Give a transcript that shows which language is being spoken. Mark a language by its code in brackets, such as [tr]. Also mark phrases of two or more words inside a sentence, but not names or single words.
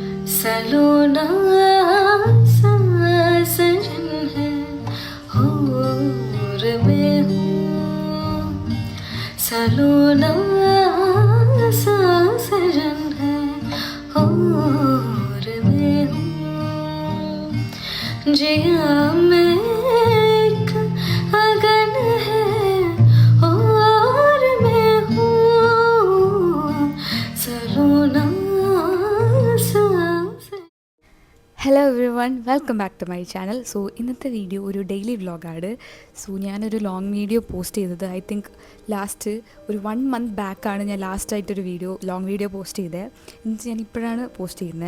[hi] सलोना सजन है हूर में हूँ, सलोना सजन है हूर में हूँ, जिया में एक अगन है और मैं हूँ, सलोना [en] Hello every one, welcome back to my channel. [ml] സോ ഇന്നത്തെ വീഡിയോ ഒരു ഡെയിലി വ്ളോഗാണ്. സോ ഞാനൊരു [en] long video post [ml] ചെയ്തത് [en] I think last [ml] ഒരു 1 month ബാക്കാണ് ഞാൻ ലാസ്റ്റായിട്ടൊരു [en] long video post [ml] ചെയ്തത്. എന്നിട്ട് ഞാൻ ഇപ്പോഴാണ് പോസ്റ്റ് ചെയ്യുന്നത്.